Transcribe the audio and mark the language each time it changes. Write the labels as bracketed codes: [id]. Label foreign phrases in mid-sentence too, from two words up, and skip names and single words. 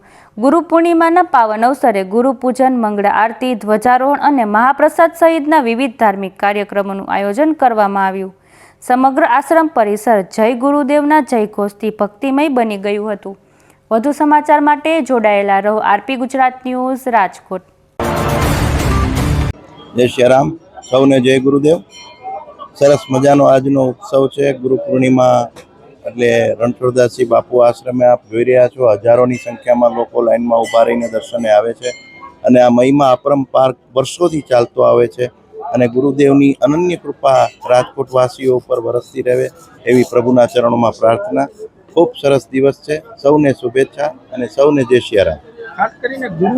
[gu] ગુરુ પૂર્ણિમાના પાવન અવસરે ગુરુ પૂજન, મંગળા આરતી, ધ્વજારોહણ અને મહાપ્રસાદ સહિતના વિવિધ ધાર્મિક કાર્યક્રમોનું આયોજન કરવામાં આવ્યું। સમગ્ર આશ્રમ પરિસર જય ગુરુદેવના જયઘોષથી ભક્તિમય બની ગયું હતું। વધુ સમાચાર માટે જોડાયેલા રહો આરપી ગુજરાત ન્યૂઝ, રાજકોટ। જય શ્રીરામ, સૌને જય ગુરુદેવ। સરસ મજાનો આજનો ઉત્સવ છે ગુરુ પૂર્ણિમા એટલે રણછોડદાસજી બાપુ આશ્રમે આપ જોઈ રહ્યા છો। હજારોની સંખ્યામાં લોકો લાઇનમાં ઊભા રહીને દર્શને આવે છે અને આ મહિમા અપરંપાર વર્ષોથી ચાલતો આવે છે અને ગુરુદેવની અનન્ય કૃપા રાજકોટવાસીઓ પર વરસતી રહે એવી પ્રભુના ચરણોમાં પ્રાર્થના। ખૂબ સરસ દિવસ છે। સૌને શુભેચ્છા અને સૌને જય શ્રીરામ। ખાસ કરીને